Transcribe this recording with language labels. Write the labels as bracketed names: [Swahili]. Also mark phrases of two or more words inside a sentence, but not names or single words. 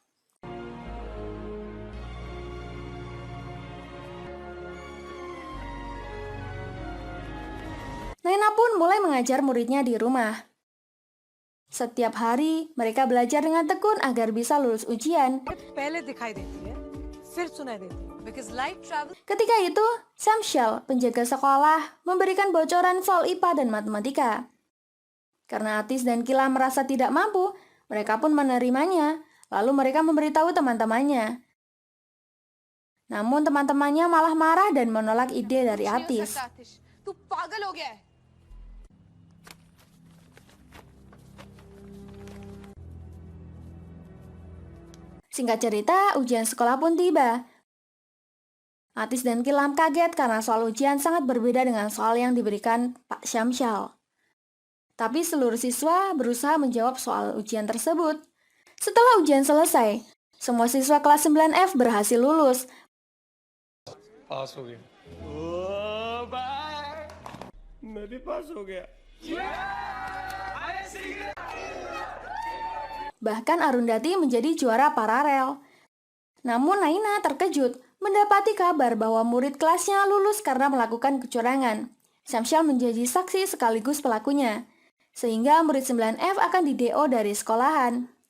[Indonesian] Naina pun mulai mengajar muridnya di rumah. Setiap hari, mereka belajar dengan tekun agar bisa lulus ujian. [Hindi] पहले दिखाई देती है, फिर सुनाई देती है. [English] Because light travels. [Indonesian] Ketika itu, Samshel, penjaga sekolah, memberikan bocoran soal IPA dan matematika. Karena Atis dan Kila merasa tidak mampu, mereka pun menerimanya. Lalu mereka memberitahu teman-temannya. Namun teman-temannya malah marah dan menolak ide dari Atis. [Hindi] तू पागल हो गया है. [Indonesian] Singkat cerita, ujian sekolah pun tiba. Atis dan Kilam kaget karena soal ujian sangat berbeda dengan soal yang diberikan Pak Syamsyal. Tapi seluruh siswa berusaha menjawab soal ujian tersebut. Setelah ujian selesai, semua siswa kelas 9F berhasil lulus. [Hindi] पास हो गया बाय मैं भी पास हो गया [Indonesian] Bahkan Arundhati menjadi juara paralel. Namun Naina terkejut mendapati kabar bahwa murid kelasnya lulus karena melakukan kecurangan. Syamsyal menjadi saksi sekaligus pelakunya, sehingga murid 9F akan di-DO dari sekolahan.